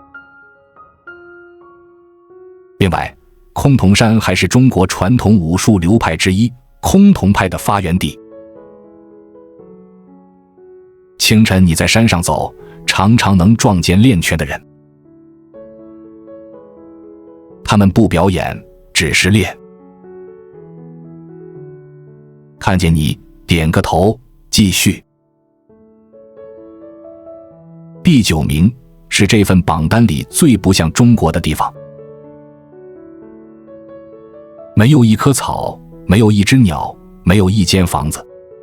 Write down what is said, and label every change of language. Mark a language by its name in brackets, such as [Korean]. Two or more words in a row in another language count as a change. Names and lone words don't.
[Chinese] 另外，崆峒山還是中國傳統武術流派之一，崆峒派的發源地。清晨你在山上走，常常能撞見練拳的人，他們不表演，只是練。看見你，點個頭，繼續。第9名是這份榜單裡最不像中國的地方。沒有一棵草，沒有一隻鳥，沒有一間房子。